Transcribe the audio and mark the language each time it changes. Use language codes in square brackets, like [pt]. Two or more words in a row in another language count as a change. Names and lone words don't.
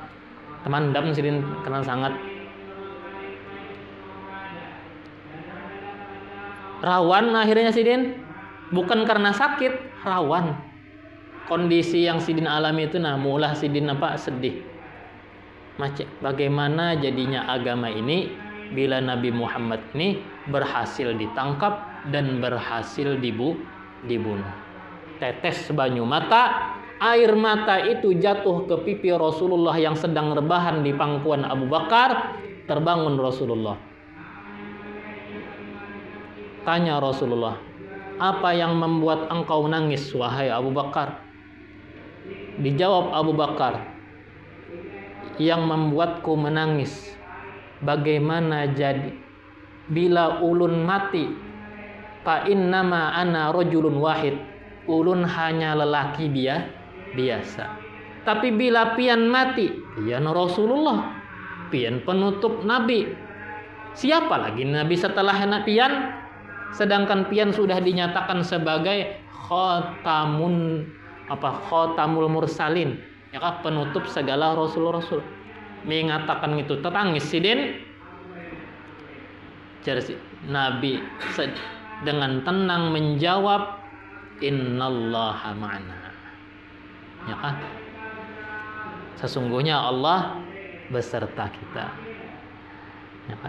[bjn] Teman dam Sidin kena sangat. Rawan akhirnya Sidin, bukan karena sakit, rawan. Kondisi yang Sidin alami itu, nah mulah Sidin sedih. [id] Bagaimana jadinya agama ini bila Nabi Muhammad ini berhasil ditangkap dan berhasil dibunuh. Tetes banyu mata, air mata itu jatuh ke pipi Rasulullah yang sedang rebahan di pangkuan Abu Bakar. Terbangun Rasulullah. Tanya Rasulullah, apa yang membuat engkau nangis wahai Abu Bakar? Dijawab Abu Bakar, yang membuatku menangis, bagaimana jadi bila ulun mati, [ar] فإنما أنا رجل واحد, [id] ulun hanya lelaki biasa. Tapi bila pian mati, pian Rasulullah, pian penutup Nabi. Siapa lagi Nabi setelah pian? Sedangkan pian sudah dinyatakan sebagai [ar] خاتم المرسلين, [id] ya kan, penutup segala rasul-rasul. Mengatakan itu tertangis sidin. Nabi dengan tenang menjawab, [ar] إن الله معنا, [id] ya kan, sesungguhnya Allah beserta kita, ya kan.